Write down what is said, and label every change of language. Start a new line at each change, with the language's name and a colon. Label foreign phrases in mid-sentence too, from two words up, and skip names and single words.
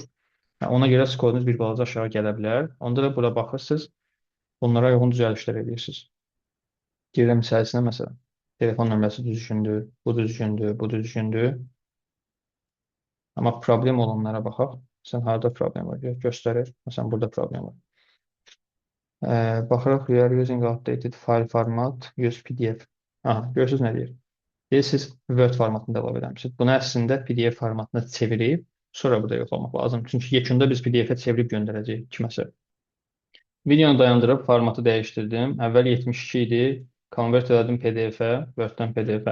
Azerbaijani: Ona görə skorunuz bir balaca aşağı gələ bilər. Onda da bura baxırsınız, bunlara uyğun düzəlişlər edirsiniz. Girirəm içərisinə məsələn. Telefon nömrəsi düzgündür, bu düzgündür, bu düzgündür. Amma problem olanlara baxaq. Sən harada problem var? Göstərir. Məsələn, burada problem var. Baxırıq,
English: we are using outdated file format, use PDF.
Azerbaijani: Aha, görürsünüz nə deyir? Deyir, siz Word formatında əlavə edəmişsiniz. Bunu əslində PDF formatına çevirib, sonra burada yoxlamaq lazım. Çünki yekunda biz PDF-ə çevirib göndərəcəyik kiməsə. Videonu dayandırıb formatı dəyişdirdim. Əvvəl 72 idi. Convert elədim PDF-ə, Word-dən PDF-ə.